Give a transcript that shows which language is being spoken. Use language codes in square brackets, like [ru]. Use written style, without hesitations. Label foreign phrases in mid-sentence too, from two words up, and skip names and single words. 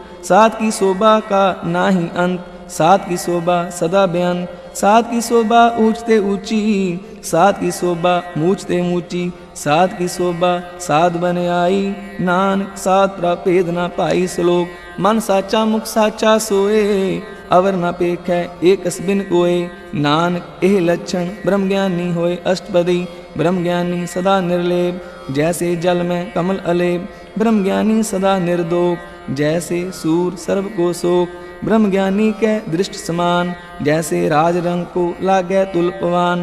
[pa] ਸਾਧ ਕੀ ਸੋਭਾ ਕਾ ਨਾਹੀ ਅੰਤ, ਸਾਧ ਕੀ ਸੋਭਾ ਸਦਾ ਬੇਅੰਤ। ਸਾਧ ਕੀ ਸੋਭਾ ਊਂਚਤੇ ਊਂਚੀ, ਸਾਧ ਕੀ ਸੋਭਾ ਮੂੰਚਤੇ ਮੂੰਚੀ। ਸਾਧ ਕੀ ਸੋਭਾ ਸਾਧ ਬਨ ਆਈ, ਨਾਨਕ ਸਾਧ ਪ੍ਰਭੇਦ ਨ ਪਾਈ। ਸਲੋਕ ਮਨ ਸਾਚਾ ਮੁਖ ਸਾਚਾ ਸੋਏ, ਅਵਰ ਨ ਪੇਖੈ ਏਕਸ ਬਿਨ ਕੋਇ। ਨਾਨਕ ਏਹ ਲੱਛਣ ਬ੍ਰਹਮ ਗਿਆਨੀ ਹੋਇ। ਅਸਟਪਦੀ ਬ੍ਰਹਮ ਗਿਆਨੀ ਸਦਾ ਨਿਰਲੇਪ, ਜੈਸੇ ਜਲ ਮੇਂ ਕਮਲ ਅਲੇਪ। ਬ੍ਰਹਮ ਗਿਆਨੀ ਸਦਾ ਨਿਰਦੋਖ, ਜੈਸੇ ਸੂਰ ਸਰਵ ਕੋ ਸੋਖ। ਬ੍ਰਹਮ ਗਿਆਨੀ ਕੇ ਦ੍ਰਿਸ਼ਟ ਸਮਾਨ, ਜੈਸੇ ਰਾਜ ਰੰਗ ਕੋ ਲਾਗੈ ਤੁਲਪਵਾਨ।